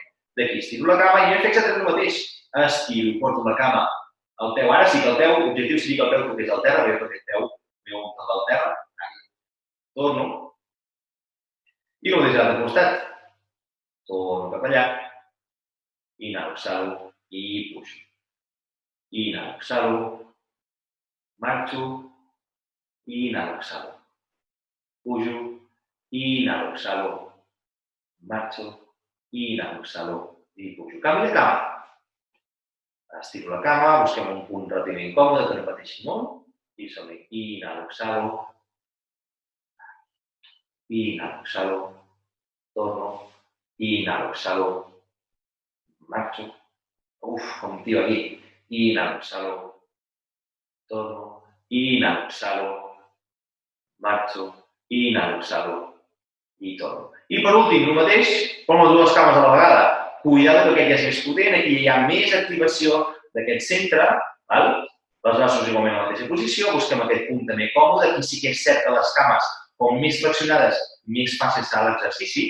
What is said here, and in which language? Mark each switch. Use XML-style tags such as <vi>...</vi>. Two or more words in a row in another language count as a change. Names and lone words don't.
<ca>D'aquí estiro la cama i jo faig exactament el mateix. Estiro, porto la cama al peu. Ara sí que el peu, l'objectiu seria que el peu toqués al terra, però jo perquè el peu veu un tal del terra. Torno. I el mateix a l'altre costat. Torno cap allà. Inhalo, exhalo i pujo. Inhalo, exhalo. Marxo. Inhalo, exhalo. Pujo. Inhalo, exhalo. Marxo. Inhalo, exhalo i pujo. Canvi de cama. Estiro la cama, busquem un punt relativament còmode que no pateixi molt. I som-hi. Inhalo, exhalo. Inhalo, exhalo. Torno. Inhalo, exhalo. Marxo. Com tio aquí. Inhalo, exhalo. Torno. Inhalo, exhalo. Marxo. Inhalo, exhalo. I torno. I per últim, el mateix, com les dues cames a la vegada. Cuidado que aquest ja és més potent, aquí hi ha més activació d'aquest centre. Els braços igualment a la mateixa posició, busquem aquest punt també còmode. Aquí sí que és cert que les cames, com més flexionades, més fàcil serà l'exercici.</ca>